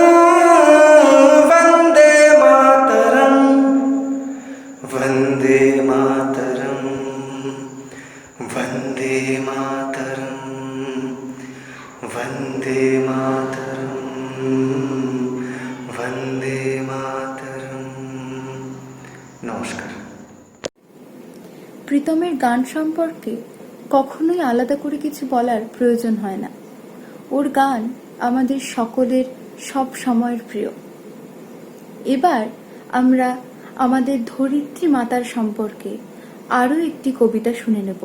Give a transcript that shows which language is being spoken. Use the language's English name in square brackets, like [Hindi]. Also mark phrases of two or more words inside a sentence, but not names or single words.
[Sanskrit] वंदे मातरम, वंदे मातरम, वंदे मातरम, वंदे मातरम, वंदे मातरम। [Hindi] नमस्कार। [Bangla] প্রীতমের গান সম্পর্কে কখনোই আলাদা করে কিছু বলার প্রয়োজন হয় না। ওর গান আমাদের সকলের সব সময়ের প্রিয়। এবার আমরা আমাদের ধরিত্রী মাতার সম্পর্কে আরও একটি কবিতা শুনে নেব।